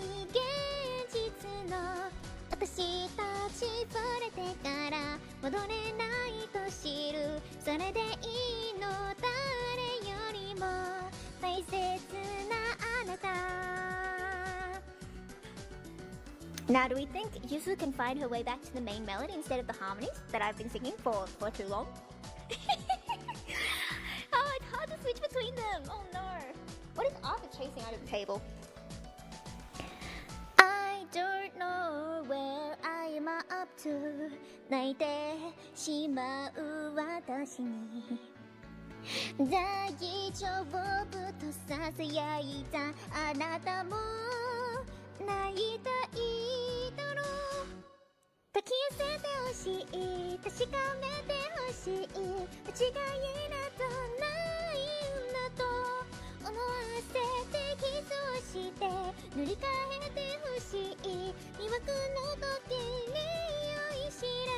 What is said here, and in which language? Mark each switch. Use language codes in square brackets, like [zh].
[ja] 現実の私たち触れてから戻れないと知るそれでいいの誰よりも大切なあなた [en] Now, do we think Yufu can find her way back to the main melody instead of the harmonies that I've been singing for too long? Oh, it's hard to switch between them. Oh no. What is Arthur chasing out of the table? I don't know where I am up to. [ja] 泣いてしまう私に大丈夫とささやいたあなたも泣いたいだろう抱き寄せてほしい確かめてほしい間違いなどないんだと思わせてキスをして塗り替えてほしい魅惑の時に酔いしれ